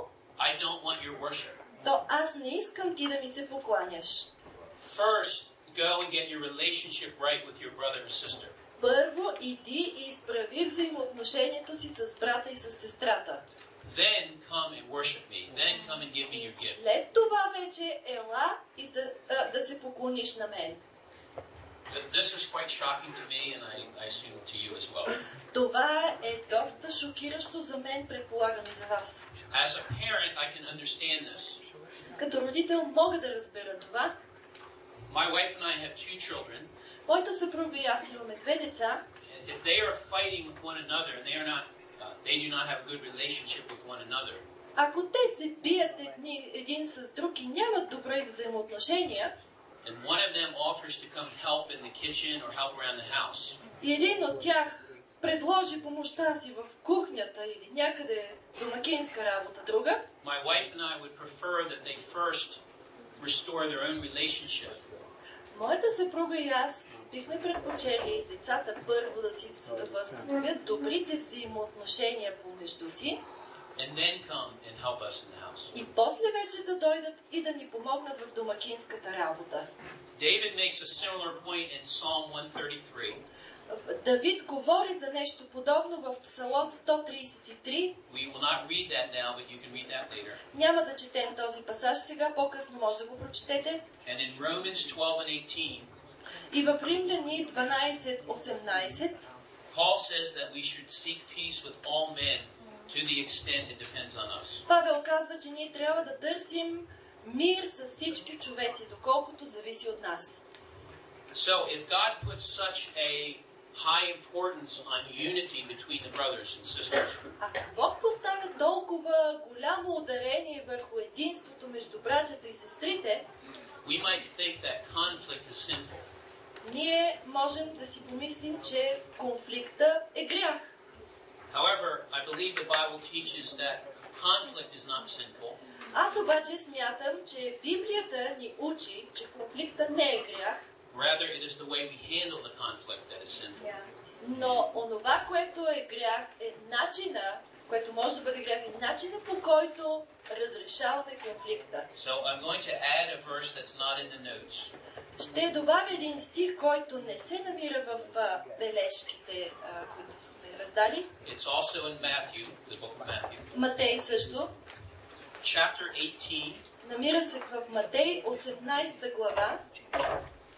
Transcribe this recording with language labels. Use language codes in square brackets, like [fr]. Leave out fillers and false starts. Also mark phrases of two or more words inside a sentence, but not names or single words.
[en] I don't want your worship. [bg] то аз не искам ти да ми се покланяш. [en] First, go and get your relationship right with your brother or sister. [bg] Първо иди и изправи взаимоотношението си с брата и с сестрата. [en] Then come and worship me. Then come and give me [bg] И [en] your gift. [bg] след това вече ела и да се поклониш на мен. [en] This is quite shocking to me, and I assume to you as well. [bg] Това е доста шокиращо за мен, предполагам и за вас. [en] As a parent, I can understand this. [bg] Като родител мога да разбера това. [en] My wife and I have two children. [bg] Моята съпруга и аз имаме две деца. [en] If they are fighting with one another and they do not have a good relationship with one another, [bg] Ако те се бият един с друг и нямат добри взаимоотношения, [en] and one of them offers to come help in the kitchen or help around the house, [bg] и един от тях предложи помощта си в кухнята или някъде домакинска работа друга, [en] my wife and I would prefer that they first restore their own relationship. [bg] Моята съпруга и аз бихме предпочели децата първо да си възстановят добрите взаимоотношения помежду си, [en] and then come and help us in the house. [bg] И после вече да дойдат и да ни помогнат в домакинската работа. [en] David makes a similar point in Psalm 133. [bg] Давид говори за нещо подобно в Псалом 133. [en] We will not read that now, but you can read that later. [bg] Няма да четем този пасаж сега, по-късно може да го прочетете. [en] And in Romans 12 and 18, [bg] И в Римляни 12:18 [en] Paul says that we should seek peace with all men to the extent it depends on us. [bg] Павел казва, че ние трябва да търсим мир с всички човеци, доколкото зависи от нас. [en] So if God puts such a high importance on unity between the brothers and sisters, [bg] Ако Бог поставя толкова голямо ударение върху единството между братята и сестрите, [en] we might think that conflict is sinful. [bg] ние можем да си помислим, че конфликта е грях. [en] However, I believe the Bible teaches that conflict is not sinful. [bg] Аз обаче смятам, че Библията ни учи, че конфликта не е грях, [en] Rather, it is the way we handle the conflict that is sinful. [bg] но онова, което е грях, е начина, което може да бъде грях, е начина, по който разрешаваме конфликта. [en] So I'm going to add a verse that's not in the notes. [bg] Ще добавя един стих, който не се намира в бележките, които сме раздали. [en] It's also in Matthew, the book of Matthew. [bg] Матей също. [en] Chapter 18, [bg] Намира се в Матей 18 глава.